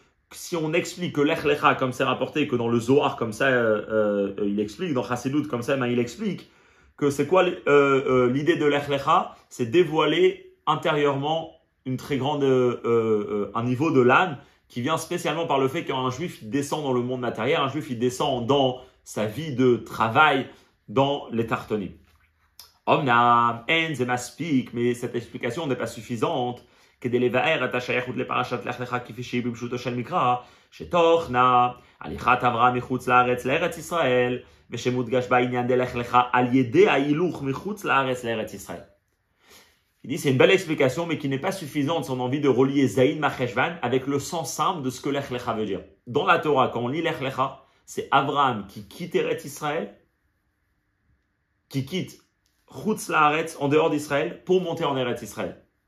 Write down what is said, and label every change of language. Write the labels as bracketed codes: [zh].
[fr] Si on explique que Lech Lecha, comme c'est rapporté, que dans le Zohar, comme ça, il explique, dans Chassidut, comme ça, il explique que c'est quoi l'idée de Lech Lecha, c'est dévoiler intérieurement une très grande, un niveau de l'âme qui vient spécialement par le fait qu'un juif il descend dans le monde matériel, un juif il descend dans sa vie de travail, dans les tartonim. [he] Omnam, en ze maspik, [fr] mais cette explication n'est pas suffisante. [he] כדי לבאר את השייכות לפרשת לך לך כפי שהיא בפשוטו של מקרא, שתוכנה הליכת אברהם מחוץ לארץ לארץ ישראל, ושמודגש בעניין דלך לך על ידי ההילוך מחוץ לארץ לארץ ישראל. [fr] Il dit c'est une belle explication mais qui n'est pas suffisante si on a envie de relier Zayin Macheshvan avec le sens simple de ce que Lech Lecha veut dire. Dans la Torah, quand on lit Lech Lecha, c'est Abraham qui quitte Eretz Israël, qui quitte Chutz Laaretz en dehors d'Israël pour monter en Eretz Israël.